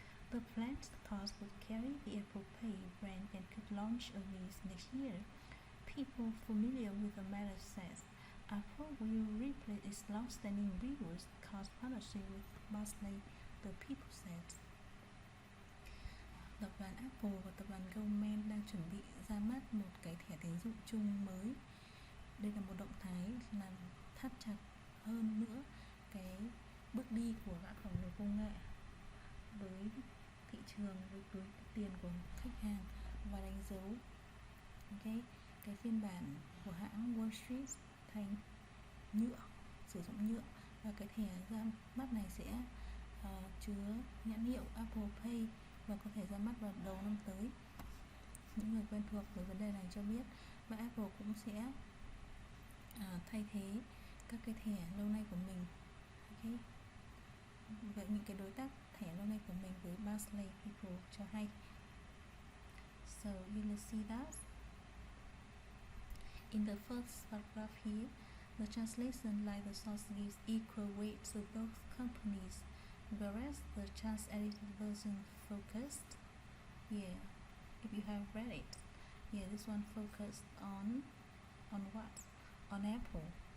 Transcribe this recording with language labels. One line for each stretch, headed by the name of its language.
English: The planned card would carry the Apple Pay brand and could launch early next year. People familiar with the matter says Apple will replace its long-standing rewards card partnership with Barclays, the People said.
Vietnamese: Tập đoàn Apple và tập đoàn Goldman đang chuẩn bị ra mắt một cái thẻ tín dụng chung mới. Đây là một động thái làm thắt chặt hơn nữa cái bước đi của gã khổng lồ công nghệ với thị trường, với túi tiền của khách hàng, và đánh dấu cái phiên bản của hãng Wall Street thành nhựa, sử dụng nhựa, và cái thẻ ra mắt này sẽ chứa nhãn hiệu Apple Pay và có thể ra mắt vào đầu năm tới. Những người quen thuộc với vấn đề này cho biết, và Apple cũng sẽ thay thế các cái thẻ lâu nay của mình. Okay. Vậy những cái đối tác thẻ lâu nay của mình với Barclays People cho hay.
English: So you will see that in the first paragraph here, the translation, like the source, gives equal weight to both companies, whereas the trans-edited version focused, if you have read it, this one focused on what? On Apple.